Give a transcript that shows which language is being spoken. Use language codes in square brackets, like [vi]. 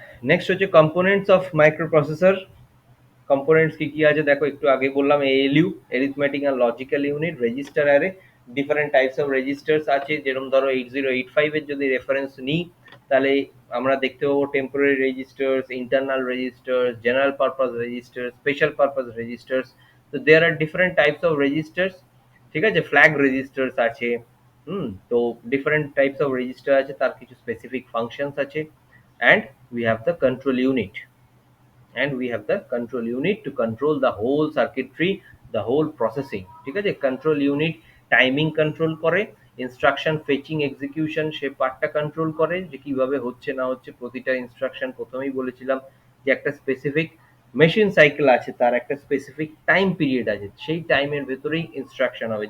[bn] Next হচ্ছে components of microprocessor. Components কি কি আছে দেখো, একটু আগে বললাম ALU, arithmetic and logical unit, register array, different types of registers আছে, যেরকম ধরো 8085 এর যদি রেফারেন্স নিই তাহলে আমরা দেখতে পাবো temporary registers, internal registers, general purpose registers, special purpose registers. [en] তো there are different types of registers. [bn] ঠিক আছে, ফ্ল্যাগ রেজিস্টার্স আছে। তো ডিফারেন্ট টাইপস অফ রেজিস্টার আছে, তার কিছু স্পেসিফিক ফাংশনস আছে, [en] And we have the control unit, and we have the control unit to control the whole circuitry, the whole processing. [bn] ঠিক আছে, control unit টাইমিং কন্ট্রোল করে, instruction fetching execution সে পার্টটা control করে, যে কিভাবে হচ্ছে না হচ্ছে প্রতিটা ইনস্ট্রাকশন। প্রথমেই বলেছিলাম যে একটা স্পেসিফিক মেশিন সাইকেল আছে, তার একটা স্পেসিফিক টাইম পিরিয়ড আছে, সেই টাইমের ভেতরেই ইনস্ট্রাকশন হবে।